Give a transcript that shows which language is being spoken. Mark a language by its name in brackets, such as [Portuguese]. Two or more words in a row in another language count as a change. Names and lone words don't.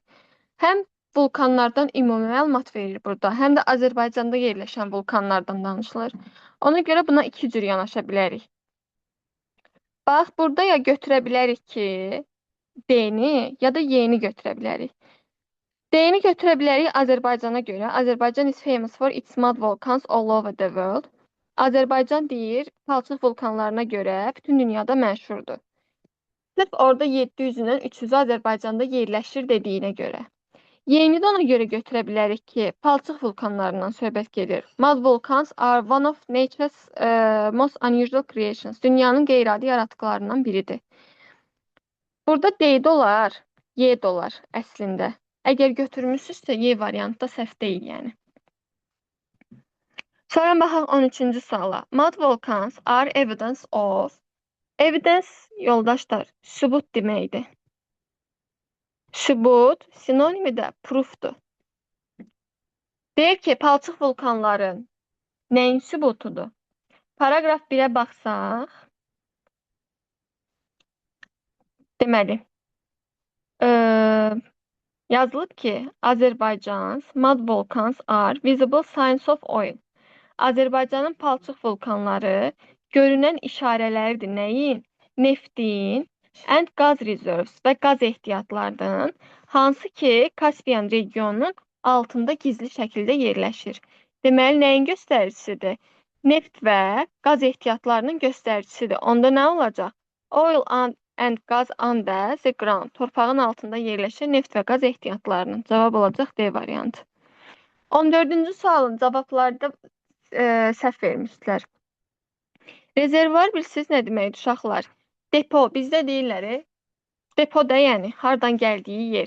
[Azerbaijani] Həm vulkanlardan ümumi məlumat verir burada, həm də Azərbaycanda yerləşən vulkanlardan danışılır. Ona görə buna iki cür yanaşa bilərik. Bax, burada ya götürə bilərik ki, D-ni ya da Y-ni götürə bilərik. D-ni götürə bilərik Azərbaycana görə. [English] Azərbaycan is famous for its mud volcans all over the world. [Azerbaijani] Azərbaycan deyir, palçıq vulkanlarına görə bütün dünyada məşhurdur. Sırf orada 700-dən 300-ü Azərbaycanda yerləşir dediyinə görə. Yeni də ona görə götürə bilərik ki, palçıq vulkanlarından söhbət gedir. [English] Mud volcans are one of nature's most unusual creations. [Azerbaijani] Dünyanın qeyri-adi yaratıqlarından biridir. Burada D dolar, Y dolar əslində. Əgər götürmüsünüzsə, Y variantda səhv deyil, yəni. Sonra baxaq 13-cü suala. [English] Mud volcans are evidence of. [Azerbaijani] Evidence, yoldaşlar, sübut deməkdir. Sübut sinonimi də proofdur. Deyir ki, palçıq vulkanların nəyin sübutudur? Paragraf 1-ə baxsaq, deməli, yazılıb ki, [English] Azərbaycan's mud volcans are visible signs of oil. [Azerbaijani] Azərbaycanın palçıq vulkanları görünən işarələridir. Nəyin? Neftin and qaz reserves və qaz ehtiyatlarının, hansı ki, Kaspiyan regionunun altında gizli şəkildə yerləşir. Deməli, nəyin göstəricisidir? Neft və qaz ehtiyatlarının göstəricisidir. Onda nə olacaq? [English] Oil and gas under the ground. [Azerbaijani] Torpağın altında yerləşən neft və qaz ehtiyatlarının. Cavab olacaq D variantı. 14-cü sualın cavablarda səhv vermişdilər. Rezervuar bilirsiniz nə deməkdir uşaqlar? Depo, bizdə deyirlər, depo da yəni hardan gəldiyi yer.